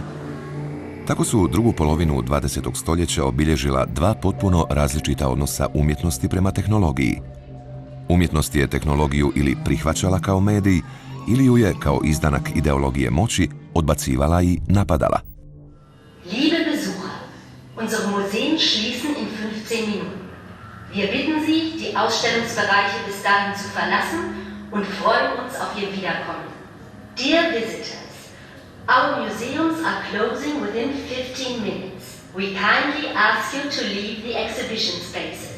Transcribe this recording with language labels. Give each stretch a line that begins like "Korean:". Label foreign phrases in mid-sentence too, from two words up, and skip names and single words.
Croatian: Tako su drugu polovinu 20. stoljeća obilježila dva potpuno različita odnosa umjetnosti prema tehnologiji. Umjetnost je tehnologiju ili prihvaćala kao medij, ili ju je kao izdanak ideologije moći odbacivala i napadala.
German: Liebe Besucher, unsere Museen schließen in 15 Minuten. Wir bitten Sie, die Ausstellungsbereiche bis dahin zu verlassen und freuen uns auf Ihr Wiederkommen.
English: Dear visitors, our museums are closing within 15 minutes. We kindly ask you to leave the exhibition spaces.